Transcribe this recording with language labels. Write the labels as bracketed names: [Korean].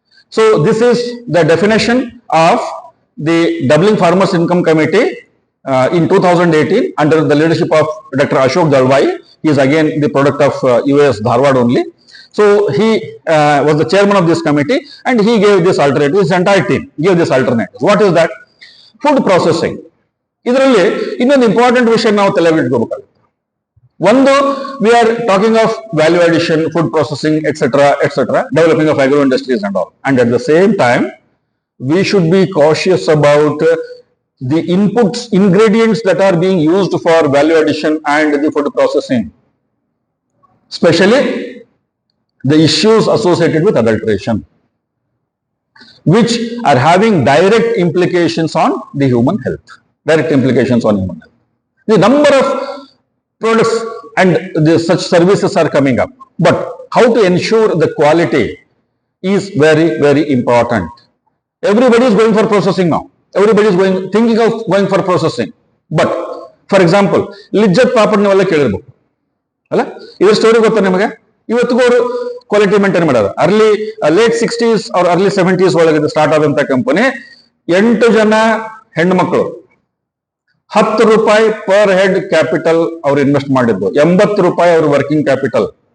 [English] So this is the definition of the Doubling Farmers Income Committee in 2018 under the leadership of Dr. Ashok Dalwai. He is again the product of US Dharwad only. So he was the chairman of this committee, and he gave this alternative. His entire team gave this alternative. What is that? Food processing. [Kannada] ಇದರಲ್ಲಿ ಇನ್ನೊಂದು important ವಿಷಯ ನಾವು ತಲೆಬಿಟ್ಕೋಬೇಕಾಗುತ್ತೆ. [English] ಒಂದು, we are talking of value addition, food processing, etcetera, developing of agro industries and all. And at the same time, we should be cautious about the inputs, ingredients that are being used for value addition and the food processing, especially the issues associated with adulteration, which are having direct implications on the human health. Direct implications on human health. The number of products and such services are coming up, but how to ensure the quality is very, very important. Everybody is going for processing now. Everybody is thinking of going for processing. But for example, [Kannada] Lijjat papad ನೀವೆಲ್ಲ ಕೇಳಿರ್ಬೇಕು ಅಲ್ಲ, ಇದ್ರ story ಗೊತ್ತಾ ನಿಮಗೆ? ಇವತ್ತಿಗೂ ಅವರು quality maintain ಮಾಡೋದು. Late 60s or early 70s ಒಳಗೆ start ಆದಂತ ಕಂಪನಿ, 8 ಜನ ಹೆಣ್ಮಕ್ಳು, 10 ರೂಪಾಯಿ ಪರ್ ಹೆಡ್ ಕ್ಯಾಪಿಟಲ್ ಅವ್ರು ಇನ್ವೆಸ್ಟ್ ಮಾಡಿದ್ದು, 80 ರೂಪಾಯಿ ಅವ್ರ ವರ್ಕಿಂಗ್ ಕ್ಯಾಪಿಟಲ್.